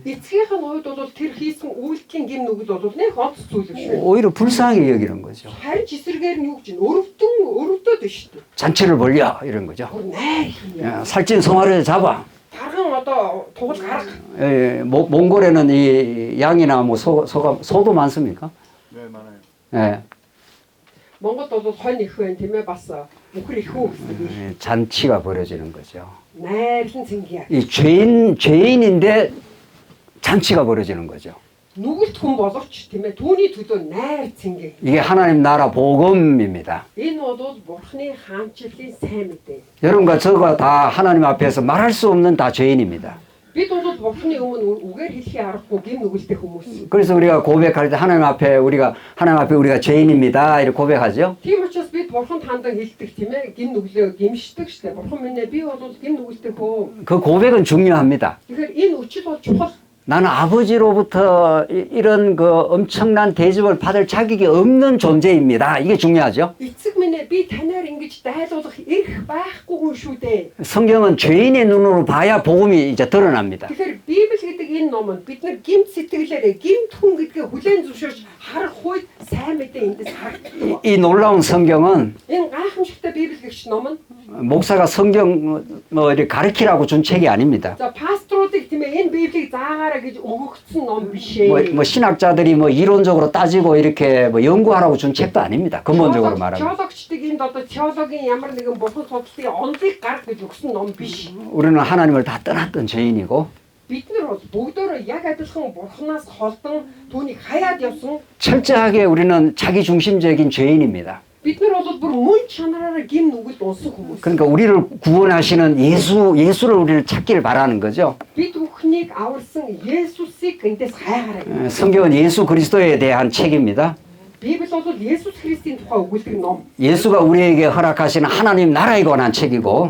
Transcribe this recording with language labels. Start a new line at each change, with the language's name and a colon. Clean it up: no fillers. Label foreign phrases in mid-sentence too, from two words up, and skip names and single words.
Mongolian: эцгийнх нь хувьд бол тэр хийсэн үйлдэлийн гим нүгэл бол нэг онц зүйл шүү.
Korean: 오히려 불쌍하게 여기는 거죠.
Mongolian: харин ч эсрэгээр нь юу гэж өрөвдөд нь шүү дээ.
Korean: 잔치를 벌려 이런 거죠.
Mongolian: найр.
Korean: 살찐 송아리를 잡아.
Mongolian: Тарган одоо тугал гарга.
Korean: 몽골에는 이 양이나 뭐 소도 많습니까? 네, 많아요. 예.
Mongolian: Монголд бол хонь их байна тийм ээ бас бүхэр их үү гэсэн.
Korean: 잔치가 벌어지는 거죠.
Mongolian: найрлан цэнgiya.
Korean: 이 죄인인데 잔치가 벌어지는 거죠.
Mongolian: Нүгэлт хүн боловч тийм ээ түүний төлөө найр цэнгээ.
Korean: 이게 하나님 나라 복음입니다.
Mongolian: Энэ бол бурхны хаанчлалын сайн мэдээ.
Korean: 여러분과 저가 다 하나님 앞에서 말할 수 없는 다 죄인입니다.
Mongolian: бид бол бурхны өмнө үгээр хэлхий аргагүй гим нүгэлтэй хүмүүс.
Korean: 그래서 우리가 고백할 때 하나님 앞에 우리가 죄인입니다. 이렇게 고백하죠.
Mongolian: Тийм учраас бид бурханд хандан хэлдэг тийм ээ гим нүглөө гимшдэг штэ. Бурхан минь ээ би бол гим нүгэлтэй хөө.
Korean: 그 고백은 중요합니다.
Mongolian: Тэгэхээр энэ үчил бол чухал.
Korean: 나는 아버지로부터 이런 그 엄청난 대접을 받을 자격이 없는 존재입니다. 이게 중요하죠.
Mongolian: Эцэг минь ээ би танаар ингэж дайлуулах эрх байхгүй хүн шүү дээ.
Korean: 성경은 죄인의 눈으로 봐야 복음이 이제 드러납니다.
Mongolian: Тэгэхээр Библи гэдэг энэ ном нь бид нар гимт сэтгэлээрээ гимт хүн гэдгээ хүлээн зөвшөөрч харах үед сайн мэдээ эндээс харагддаг.
Korean: 이 놀라운 성경은
Mongolian: Энэ гайхамшигтай Библи гэгч ном нь
Korean: 목사가 성경 뭐 이렇게 가르치라고 준 책이 아닙니다.
Mongolian: за пасторуудыг тийм ээ энэ Библийг заагаараа гэж өгөгдсөн ном биш
Korean: 뭐 신학자들이 뭐 이론적으로 따지고 이렇게 뭐 연구하라고 준 책도 아닙니다. 근본적으로 말하면.
Mongolian: теологчдыг энд одоо теологийн ямар нэгэн бурхан судлалын онолыг гарах гэж өгсөн ном биш.
Korean: 우리는 하나님을 다 떠났던 죄인이고
Mongolian: бид нар бол бүгдөө яг адилхан бурханаас холдон түүнийг хаяад явсан.
Korean: 철저하게 우리는 자기 중심적인 죄인입니다.
Mongolian: бид нар бол бүр мөн чанараараа гим нүгэлд унсан хүмүүс.
Korean: 그러니까 우리를 구원하시는 예수를 우리를 찾기를 바라는 거죠.
Mongolian: бид бүхнийг аварсан Есүсийг эндээс хайгаарай.
Korean: 성경은 예수 그리스도에 대한 책입니다.
Mongolian: Библи бол Есүс Христийн тухай өгүүлдэг ном.
Korean: 예수가 우리에게 허락하시는 하나님 나라에 관한 책이고